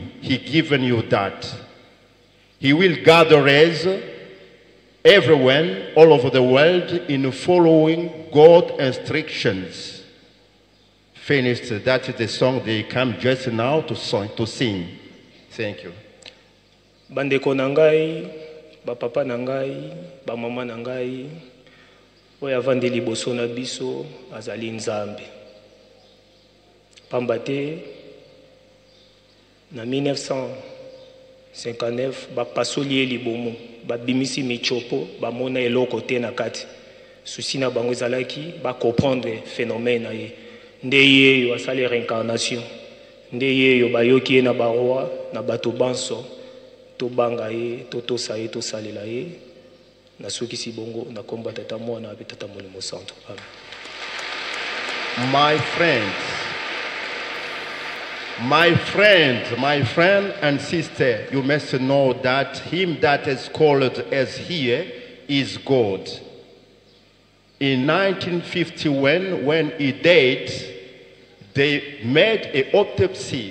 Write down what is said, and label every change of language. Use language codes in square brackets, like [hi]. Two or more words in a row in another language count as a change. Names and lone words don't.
[en] He given you that. He will gather us, everyone, all over the world, in following God's instructions. Finished. That is the song they come just now to sing. Thank you. [ln] Bandeko nangai, ba papa nangai, ba mama nangai, oyo avandi liboso na biso azali Nzambe. Pamba te na 1959 bapasoli ye libomo, babimisi michopo, bamona eloko te na kati. Susi na bango ezalaki [fr] comprendre phénomène [ln] na ye. Nde ye yo asali réincarnation. Nde ye yo bayoki ye na baroi na bato banso. Tobanga ye, totosa ye, tosalela ye. Na soki si bongo na komba tata mwana abe tata molimo santo. Amen. [en] My friend and sister, you must know that him that is called as here is God. In 1951, when he died, they made an autopsy.